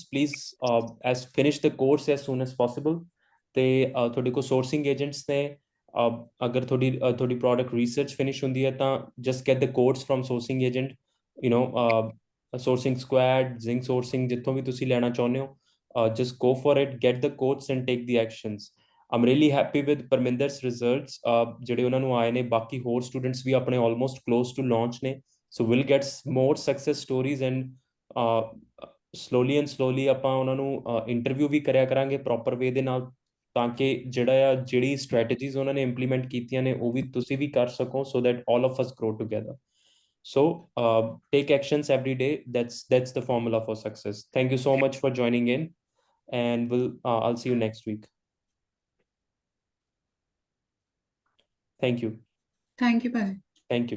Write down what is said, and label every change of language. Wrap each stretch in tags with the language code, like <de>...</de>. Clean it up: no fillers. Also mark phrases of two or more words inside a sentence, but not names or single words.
<en>Please as finish the course as soon as possible.</en> <pa>ਤੇ ਤੁਹਾਡੇ ਕੋਲ</pa> <en>sourcing agents</en> <pa>ਨੇ, ਅਗਰ ਤੁਹਾਡੀ</pa> <en>product research finish</en> <pa>ਹੁੰਦੀ ਹੈ ਤਾਂ</pa> <en>just get the codes from sourcing agent, sourcing squad, Zink sourcing,</en> <pa>ਜਿੱਥੋਂ ਵੀ ਤੁਸੀਂ ਲੈਣਾ ਚਾਹੁੰਦੇ ਹੋ,</pa> <en>just go for it, get the quotes and take the actions. I'm really happy with Parminder's results,</en> <pa>ਜਿਹੜੇ ਉਹਨਾਂ ਨੂੰ ਆਏ ਨੇ। ਬਾਕੀ ਹੋਰ ਸਟੂਡੈਂਟਸ ਵੀ ਆਪਣੇ</pa> <en>almost close to launch</en> <pa>ਨੇ,</pa> <en>so we'll get more success stories and slowly</en> <pa>ਆਪਾਂ ਉਹਨਾਂ ਨੂੰ ਇੰਟਰਵਿਊ ਵੀ ਕਰਿਆ ਕਰਾਂਗੇ</pa> <en>proper way</en> <pa>ਦੇ ਨਾਲ, ਤਾਂ ਕਿ ਜਿਹੜੀ ਸਟ੍ਰੈਟਜੀਜ਼ ਉਹਨਾਂ ਨੇ ਇੰਪਲੀਮੈਂਟ ਕੀਤੀਆਂ ਨੇ ਉਹ ਵੀ ਤੁਸੀਂ ਵੀ ਕਰ ਸਕੋ,</pa> <en>so that all of us grow together. So take actions every day. That's the formula for success. Thank you so much for joining in, and I'll see you next week. Thank you. Thank you, Pati.</en>